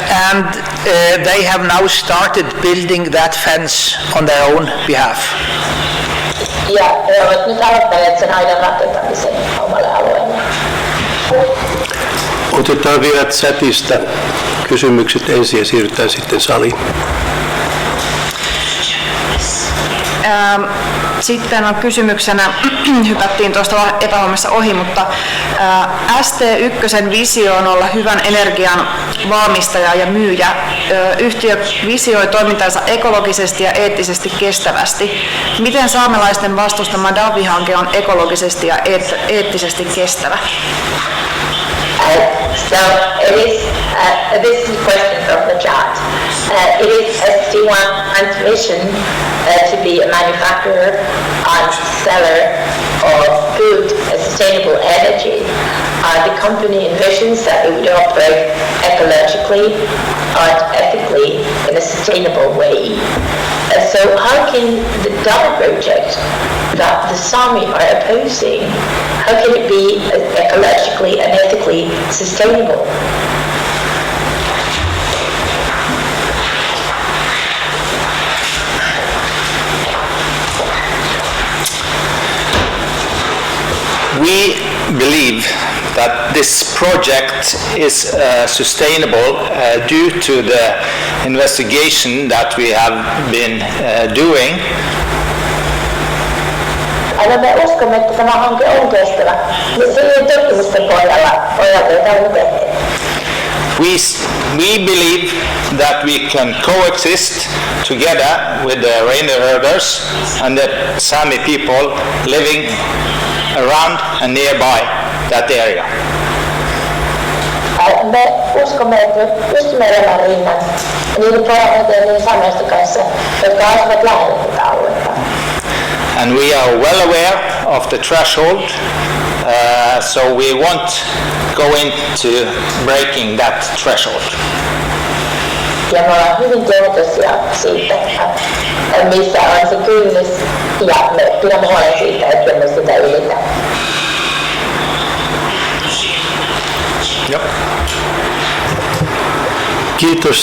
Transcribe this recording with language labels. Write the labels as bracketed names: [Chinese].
[English] And they have now started building that fence on their own behalf. [Finnish] Ja he ovat nyt aloittaneet sen aidan rakentamisen omalle alueelle. Otetaan vielä chatista kysymykset ensin ja siirrytään sitten saliin. Sitten on kysymyksenä, hypättiin tuosta epähuomassa ohi, mutta ST1 visio on olla hyvän energian valmistaja ja myyjä. Yhtiö visioi toimintansa ekologisesti ja eettisesti kestävästi. Miten saamelaisten vastustama Davvi-hanke on ekologisesti ja eettisesti kestävä? [English] So it is, this is a question from the chat. It is ST1's mission to be a manufacturer and seller of food and sustainable energy. The company envisions that it would operate ecologically and ethically in a sustainable way. So how can the Davvi project that the Sami are opposing, how can it be ecologically and ethically sustainable? We believe that this project is sustainable due to the investigation that we have been doing. [Finnish] Me uskomme, että tämä hanke on kestävä. Sen tutkimusten pohjalta jota olemme tehneet. [English] We believe that we can coexist together with the reindeer herders and the Sami people living around and nearby that area. [Finnish] Me uskomme, että me pystymme elämään rinnan niiden poronhoitajien ja niiden saamelaisten kanssa, jotka asuvat lähellä tätä aluetta. [English] And we are well aware of the threshold, so we won't go into breaking that threshold. [Finnish] Ja me ollaan hyvin tietoisia siitä, missä on se kynnys, ja me pidämme huolen siitä, että me sitä ylitä. [English] Yep. [Finnish] Kiitos.